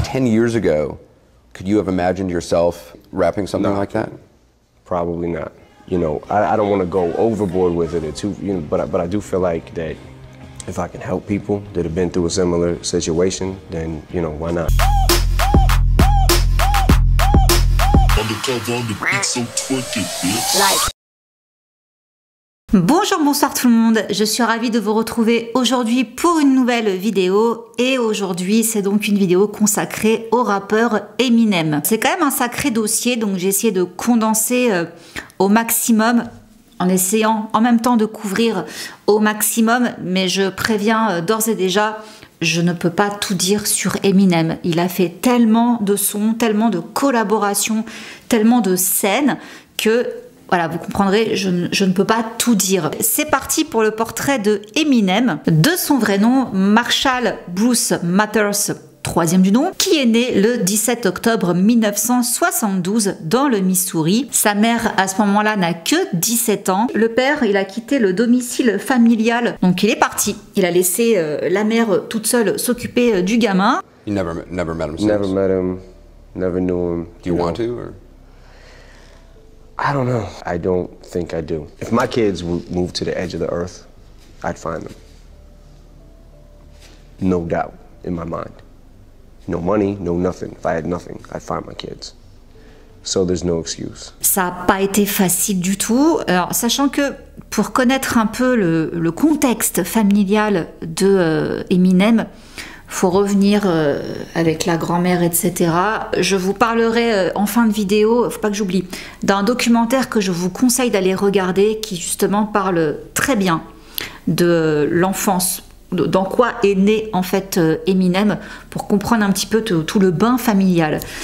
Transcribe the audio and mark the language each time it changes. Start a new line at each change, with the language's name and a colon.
English: 10 years ago, could you have imagined yourself rapping something like that? Probably not. You know, I don't want to go overboard with it or too, you know, but I do feel like that if I can help people that have been through a similar situation, then, you know, why not?
French: Bonjour, bonsoir tout le monde, je suis ravie de vous retrouver aujourd'hui pour une nouvelle vidéo et aujourd'hui c'est donc une vidéo consacrée au rappeur Eminem. C'est quand même un sacré dossier donc j'ai essayé de condenser au maximum en essayant en même temps de couvrir au maximum, mais je préviens d'ores et déjà, je ne peux pas tout dire sur Eminem. Il a fait tellement de sons, tellement de collaborations, tellement de scènes que voilà, vous comprendrez, je ne peux pas tout dire. C'est parti pour le portrait de Eminem, de son vrai nom, Marshall Bruce Mathers, troisième du nom, qui est né le 17 octobre 1972 dans le Missouri. Sa mère, à ce moment-là, n'a que 17 ans. Le père, il a quitté le domicile familial, donc il est parti. Il a laissé la mère toute seule s'occuper du gamin.
English: You never met him since? Never met him, never knew him. Do you want to, or? I don't know. I don't think I do. If my kids would move to the edge of the earth, I'd find them. No doubt in my mind. No money, no nothing. If I had nothing, I'd find my kids. So there's no excuse.
French: Ça n'a pas été facile du tout. Alors, sachant que pour connaître un peu le contexte familial de Eminem, faut revenir avec la grand-mère, etc. Je vous parlerai en fin de vidéo, faut pas que j'oublie, d'un documentaire que je vous conseille d'aller regarder qui justement parle très bien de l'enfance, dans quoi est né en fait Eminem, pour comprendre un petit peu tout le bain familial.